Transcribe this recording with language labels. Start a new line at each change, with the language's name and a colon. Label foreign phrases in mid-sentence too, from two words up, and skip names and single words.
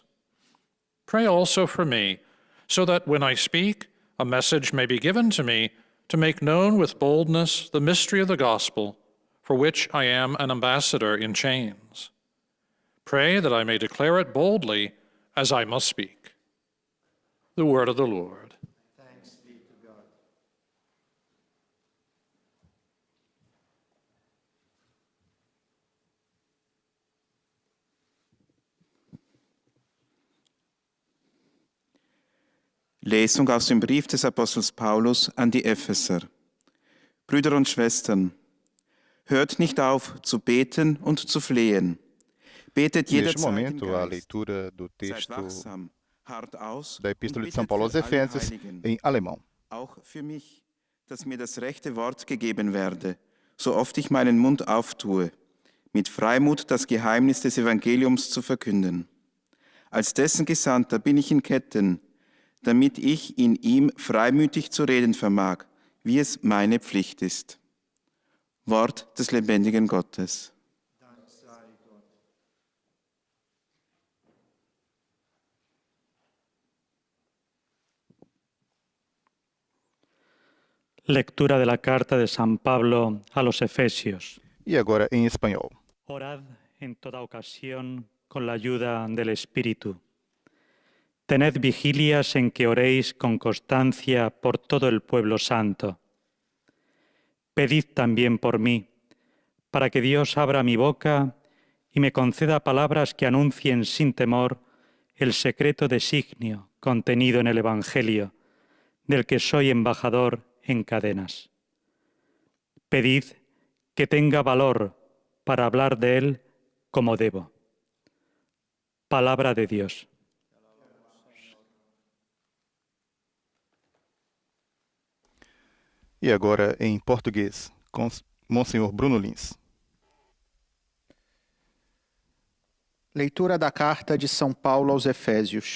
English: Pray also for me, so that when I speak, a message may be given to me to make known with boldness the mystery of the gospel, for which I am an ambassador in chains. Pray that I may declare it boldly as I must speak. The word of the Lord. Thanks be to God.
German: Lesung aus dem Brief des Apostels Paulus an die Epheser. Brüder und Schwestern, hört nicht auf zu beten und zu flehen. Betet
Portuguese: Neste
German: jederzeit im
Portuguese: momento, a
German: Geist.
Portuguese: leitura do
German: Seid
Portuguese: texto
German: wachsam, harrt aus
Portuguese: da Epístola
German: und
Portuguese: de São
German: bittet
Portuguese: Paulo aos
German: für alle
Portuguese: Efésios
German: Heiligen,
Portuguese: em alemão.
German: auch für mich, dass mir das rechte Wort gegeben werde, so oft ich meinen Mund auftue, mit Freimut das Geheimnis des Evangeliums zu verkünden. Als dessen Gesandter bin ich in Ketten, damit ich in ihm freimütig zu reden vermag, wie es meine Pflicht ist. Wort des lebendigen Gottes.
Spanish: Lectura de la carta de San Pablo a los Efesios.
Portuguese: E agora em espanhol.
Spanish: Orad en toda ocasión con la ayuda del Espíritu. Tened vigilias en que oréis con constancia por todo el pueblo santo. Pedid también por mí, para que Dios abra mi boca y me conceda palabras que anuncien sin temor el secreto designio contenido en el Evangelio, del que soy embajador en cadenas. Pedid que tenga valor para hablar de él como debo. Palabra de Dios.
Portuguese: E agora em português, com Monsenhor Bruno Lins. Leitura da Carta de São Paulo aos Efésios.